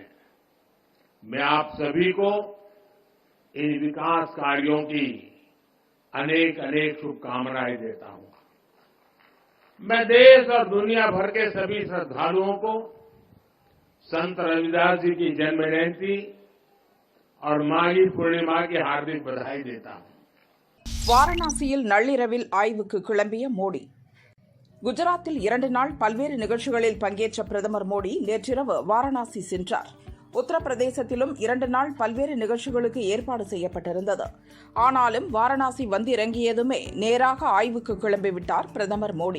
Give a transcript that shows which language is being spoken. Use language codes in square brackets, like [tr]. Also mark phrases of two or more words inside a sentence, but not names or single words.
[hi] मैं आप सभी को इन विकास कार्यों की अनेक अनेक शुभकामनाएं देता हूं. मैं देश और दुनिया भर के सभी श्रद्धालुओं को संत रविदास जी की जन्म जयंती और माघी पूर्णिमा की हार्दिक बधाई देता हूं. [ta] வாரணாசியில் நள்ளிரவில் ஆய்வுக்கு கிளம்பிய மோடி. குஜராத்தில் 2 நாள் பல்வேறு நிகழ்ச்சிகளில் பங்கேற்ற பிரதமர் மோடி நேற்றிரவு வாரணாசி சென்றார். உத்தரப்பிரதேசத்திலும் 2 நாள் பல்வேறு நிகழ்ச்சிகளுக்கு ஏற்பாடு செய்யப்பட்டிருந்தது. ஆனாலும் வாரணாசி வந்திறங்கியதுமே நேராக ஆய்வுக்கு கிளம்பிவிட்டார் பிரதமர் மோடி.